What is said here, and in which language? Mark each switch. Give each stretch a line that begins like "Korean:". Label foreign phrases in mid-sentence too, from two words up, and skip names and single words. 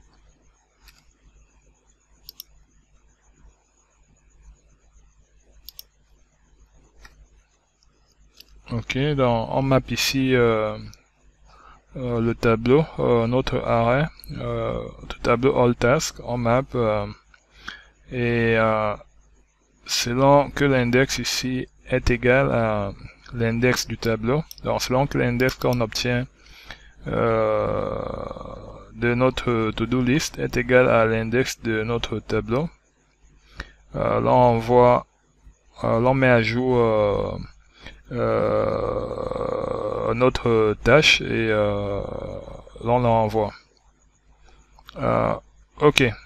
French: Ok, donc on map ici le tableau, notre arrêt, le tableau
English: all task,
French: on map et selon que l'index ici est égal à l'index du tableau, donc selon que l'index qu'on obtient de notre
English: to-do list
French: est égal à l'index de notre tableau, là on voit, là on met à jour notre tâche et là on l'envoie. Ok.